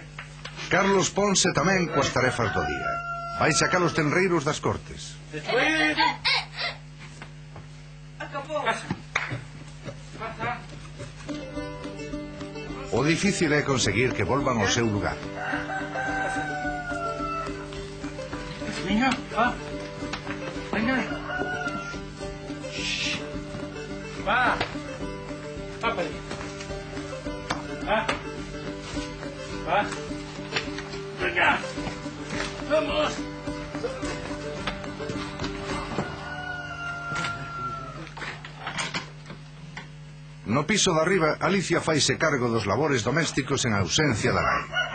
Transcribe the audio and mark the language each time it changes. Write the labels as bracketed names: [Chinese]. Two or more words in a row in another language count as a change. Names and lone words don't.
[Galician] Carlos ponse tamén coas tarefas do día. Vai sacar os tenreiros das cortes. Despois... Acabou. Pasa. O difícil é conseguir que volvan ao seu lugar. [Spanish] Venga, va. Venga. Va. Va para allá. Va. Va. Venga. Vamos. [Galician] No piso de arriba, Alicia faise cargo dos labores domésticos en ausencia da nai.